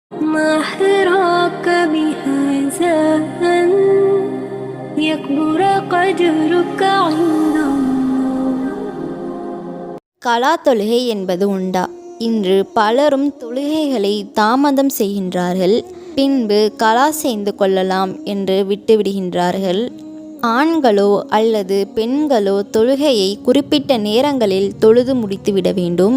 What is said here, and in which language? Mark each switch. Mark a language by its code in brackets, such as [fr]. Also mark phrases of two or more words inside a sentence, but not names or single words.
[ar] ما حراك بهذا أن يكبر قدرك عند الله. [ta] கலா தொழுகை என்பது உண்டா? இன்று பலரும் தொழுகைகளை தாமதம் செய்கின்றார்கள். பின்பு கலா செய்து கொள்ளலாம் என்று விட்டுவிடுகின்றார்கள். ஆண்களோ அல்லது பெண்களோ தொழுகையை குறிப்பிட்ட நேரங்களில் தொழுது முடித்துவிட வேண்டும்.